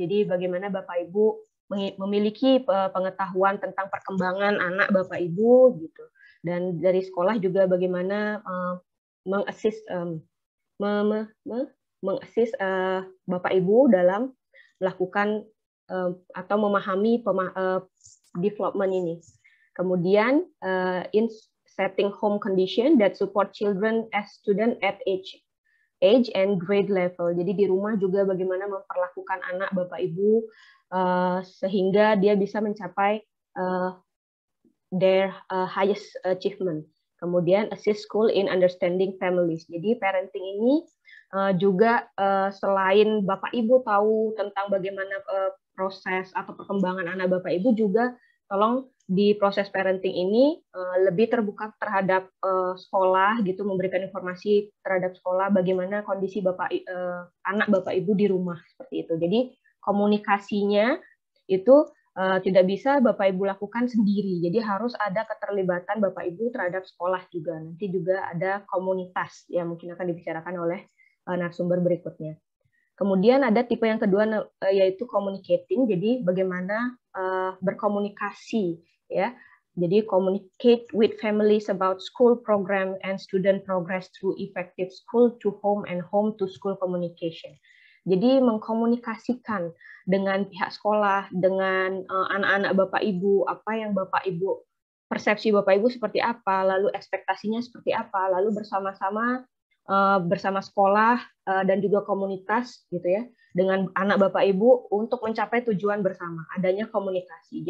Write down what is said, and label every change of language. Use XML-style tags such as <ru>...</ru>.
<id>Jadi bagaimana Bapak Ibu memiliki pengetahuan tentang perkembangan anak Bapak Ibu gitu. Dan dari sekolah juga bagaimana mengassist Bapak Ibu dalam melakukan atau memahami development ini.</id> <en>Kemudian in setting home condition that support children as student at age and grade level.</en> <id>Jadi di rumah juga bagaimana memperlakukan anak Bapak Ibu sehingga dia bisa mencapai</id> <en>their highest achievement. Kemudian assist school in understanding families.</en> <id>Jadi parenting ini juga selain Bapak Ibu tahu tentang bagaimana proses atau perkembangan anak Bapak Ibu, juga tolong di proses parenting ini lebih terbuka terhadap sekolah gitu, memberikan informasi terhadap sekolah bagaimana kondisi anak Bapak Ibu di rumah seperti itu. Jadi komunikasinya itu tidak bisa Bapak Ibu lakukan sendiri. Jadi harus ada keterlibatan Bapak Ibu terhadap sekolah juga. Nanti juga ada komunitas yang mungkin akan dibicarakan oleh narasumber berikutnya. Kemudian ada tipe yang kedua yaitu communicating. Jadi bagaimana berkomunikasi ya.</id> <en>Jadi communicate with families about school program and student progress through effective school to home and home to school communication.</en> <id>Jadi mengkomunikasikan dengan pihak sekolah, dengan anak-anak Bapak Ibu, apa yang Bapak Ibu, persepsi Bapak Ibu seperti apa, lalu ekspektasinya seperti apa, lalu bersama-sama bersama sekolah dan juga komunitas gitu ya, dengan anak Bapak Ibu untuk mencapai tujuan bersama, adanya komunikasi.</id>